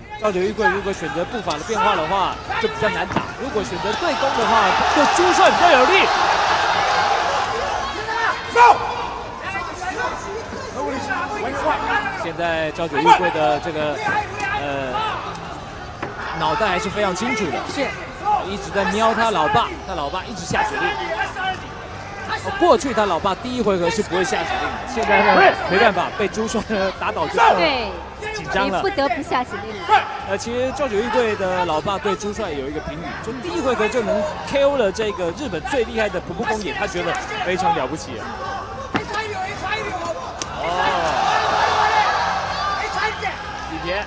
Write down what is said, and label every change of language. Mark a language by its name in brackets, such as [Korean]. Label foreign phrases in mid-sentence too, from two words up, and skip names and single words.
[Chinese] 朝九玉桂如果選擇步伐的變化的話，就比較難打；如果選擇對攻的話，對朱帥比較有利。現在朝九玉桂的這個腦袋還是非常清楚的，是一直在瞄他老爸，他老爸一直下指令。過去他老爸第1回合是不會下指令的，现在呢沒辦法，被朱帥打倒之後，對，緊張了，不得不下指令。其實朝九玉桂的老爸對朱帥有一個評語，就第1回合就能 KO 了這個日本最厲害的仆僕公野，他覺得非常了不起啊。幾節？